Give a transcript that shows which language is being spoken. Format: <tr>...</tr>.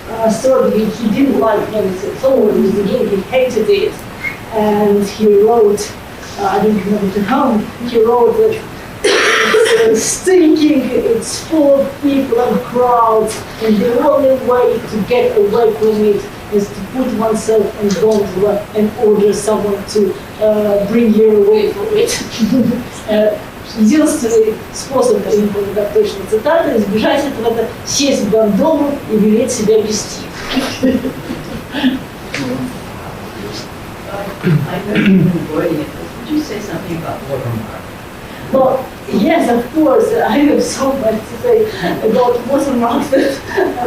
<en>story, he didn't like Venice at all. In the beginning, he hated it, and he wrote, I don't remember to whom, he wrote that it's stinking, it's full of people and crowds, and the only way to get away from it is to put oneself in gondola and order someone to bring you away from it.</en> <ru>Единственный способ, я не помню, как точно цитата, избежать этого, это сесть в гондолу и велеть себя вести.</ru> <en>I know you've been avoiding it, but would you say something about watermark? Well, yes, of course, I have so much to say about watermarks that</en>